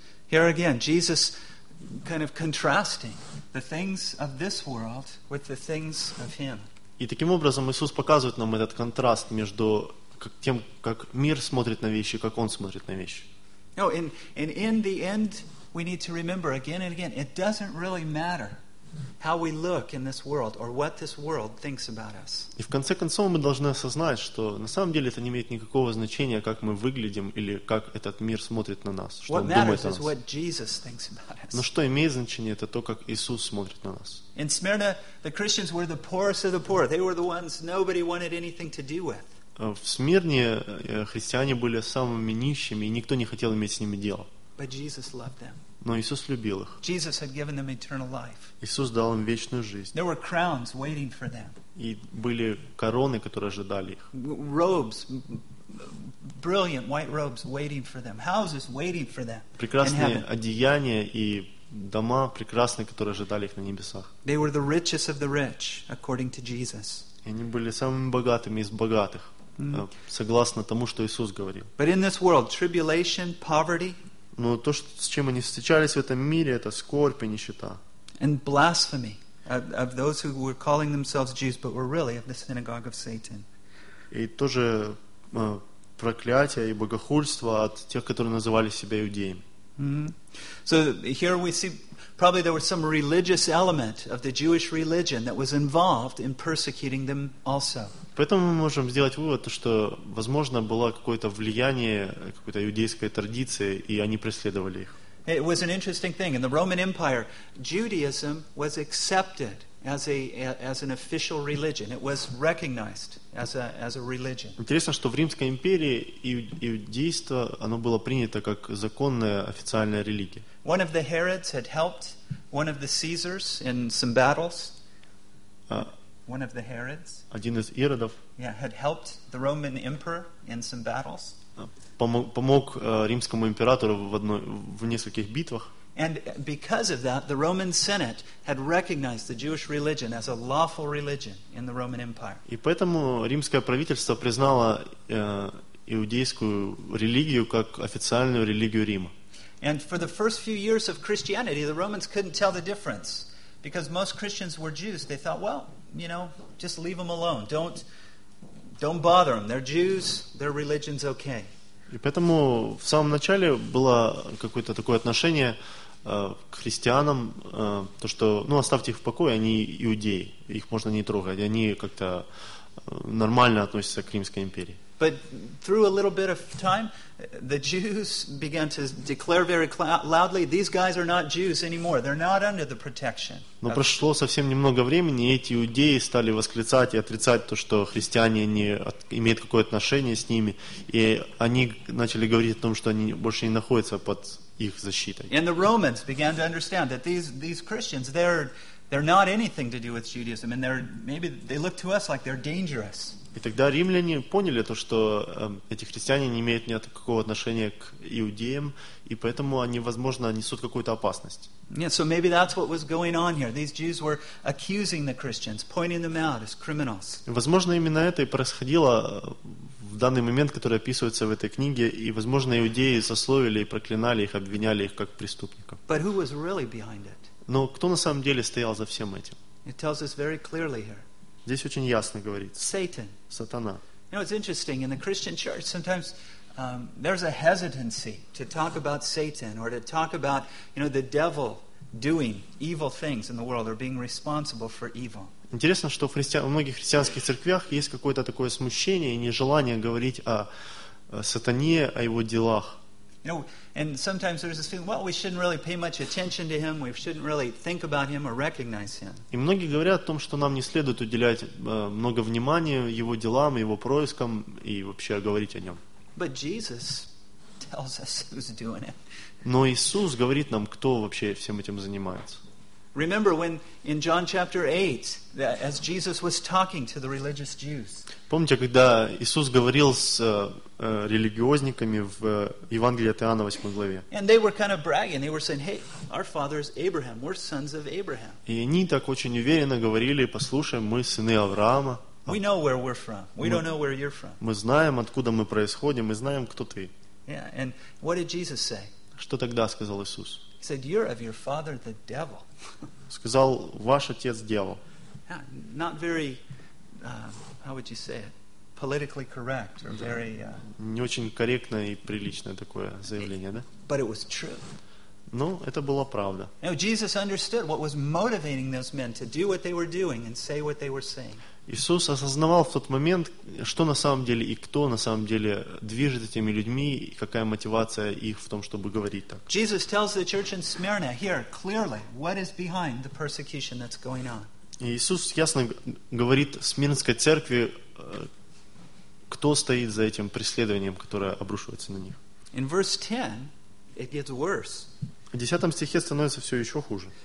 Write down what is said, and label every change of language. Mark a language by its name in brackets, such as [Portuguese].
[English] Here again, Jesus kind of contrasting the things of this world with the things of Him. [Russian] И таким образом Иисус показывает нам этот контраст между как тем, как мир смотрит на вещи, как он смотрит на вещи. [English] No, and in the end, we need to remember again and again, it doesn't really matter how we look in this world or what this world thinks about us. [Russian] И в конце концов мы должны осознать, что на самом деле это не имеет никакого значения, как мы выглядим или как этот мир смотрит на нас, что он думает о нас. [English] What matters is what Jesus thinks about us. [Russian] Но что имеет значение, это то, как Иисус смотрит на нас. [English] In Smyrna, the Christians were the poorest of the poor. They were the ones nobody wanted anything to do with. [Russian] В Смирне христиане были самыми нищими, и никто не хотел иметь с ними дело. [English] But Jesus loved them. [Russian] Но Иисус любил их. [English] Jesus had given them eternal life. [Russian] Иисус дал им вечную жизнь. [English] There were crowns waiting for them. [Russian] И были короны, которые ожидали их. [English] Robes, brilliant white robes waiting for them. Houses waiting for them. [Russian] Прекрасные одеяния и дома прекрасные, которые ожидали их на небесах. [English] They were the richest of the rich, according to Jesus. [Russian] И они были самыми богатыми из богатых, согласно тому, что Иисус говорил. [English] But in this world, tribulation, poverty, [Russian] но то, что, с чем они встречались в этом мире, это скорбь и нищета. [English] And blasphemy of those who were calling themselves Jews, but were really of the synagogue of Satan. [Russian] И тоже проклятие и богохульство от тех, которые называли себя иудеями. [English] So here we see probably there was some religious element of the Jewish religion that was involved in persecuting them also. [Russian] Поэтому мы можем сделать вывод, что, возможно, было какое-то влияние какой-то иудейской традиции, и они преследовали их. [English] It was an interesting thing. In the Roman Empire, Judaism was accepted as an official religion. It was recognized as a religion. [Russian] Интересно, что в Римской империи иудейство, оно было принято как законная официальная религия. [English] One of the Herods had helped one of the Caesars in some battles. One of the Herods. [Russian] Один из Иродов. [English] Yeah, had helped the Roman emperor in some battles. [Russian] Помог римскому императору в нескольких битвах. [English] And because of that, the Roman Senate had recognized the Jewish religion as a lawful religion in the Roman Empire. [Russian] И поэтому римское правительство признало иудейскую религию как официальную религию Рима. [English] And for the first few years of Christianity, the Romans couldn't tell the difference because most Christians were Jews. They thought, well, you know, just leave them alone. Don't bother them. They're Jews. Their religion's okay. [Russian] И поэтому в самом начале было какое-то такое отношение к христианам, то что, ну, оставьте их в покое, они иудеи, их можно не трогать, они как-то нормально относятся к Римской империи. [English] But through a little bit of time, the Jews began to declare very loudly, these guys are not Jews anymore, they're not under the protection. [Russian] Но прошло совсем немного времени, и эти иудеи стали восклицать и отрицать то, что христиане не имеют какое-то отношение с ними, и они начали говорить о том, что они больше не находятся под их защитой. [English] And the Romans began to understand that these Christians, they're not anything to do with Judaism, and maybe they look to us like they're dangerous. [Russian] И тогда римляне поняли то, что эти христиане не имеют никакого отношения к иудеям, и поэтому они, возможно, несут какую-то опасность. [English] Yeah, so maybe that's what was going on here. These Jews were accusing the Christians, pointing them out as criminals. [Russian] Возможно, именно это и происходило в данный момент, который описывается в этой книге, и, возможно, иудеи засловили и проклинали их, обвиняли их как преступников. [English] But who was really behind it? [Russian] Но кто на самом деле стоял за всем этим? [English] It tells us very clearly here. [Russian] Здесь очень ясно говорится. [English] Satan. [Russian] Сатана. [English] You know, it's interesting, in the Christian church sometimes there's a hesitancy to talk about Satan or to talk about, you know, the devil doing evil things in the world or being responsible for evil. [Russian] Интересно, что в многих христианских церквях есть какое-то такое смущение и нежелание говорить о сатане, о его делах. [English] You know, and sometimes there's this feeling, well, we shouldn't really pay much attention to him, we shouldn't really think about him or recognize him. [Russian] И многие говорят о том, что нам не следует уделять много внимания его делам, его проискам и вообще говорить о нем. [English] But Jesus tells us who's doing it. [Russian] Но Иисус говорит нам, кто вообще всем этим занимается. [English] Remember when in John chapter 8, as Jesus was talking to the religious Jews. [Russian] Помните, когда Иисус говорил с религиозниками в Евангелии от Иоанна 8 главе? [English] And they were kind of bragging. They were saying, "Hey, our father is Abraham. We're sons of Abraham." [Russian] И они так очень уверенно говорили: "Послушай, мы сыны Авраама." [English] We know where we're from. We don't know where you're from. [Russian] Мы знаем, откуда мы происходим. Мы знаем, кто ты. [English] Yeah, and what did Jesus say? [Russian] Что тогда сказал Иисус? [English] He said, "You're of your father, the devil." [Russian] Сказал, ваш отец дьявол. [English] Not very, how would you say it? politically correct or very [Russian] не очень корректно и прилично такое заявление, да? [English] But it was true. [Russian] Ну, это была правда. [English] Now Jesus understood what was motivating those men to do what they were doing and say what they were saying. [Russian] Иисус осознавал в тот момент, что на самом деле и кто на самом деле движет этими людьми, и какая мотивация их в том, чтобы говорить так. [English] Jesus tells the church in Smyrna here clearly what is behind the persecution that's going on. [Russian] Иисус ясно говорит Смирнской церкви, кто стоит за этим преследованием, которое обрушивается на них. [English] In verse 10, it gets worse. [Russian] В 10 стихе становится все еще хуже.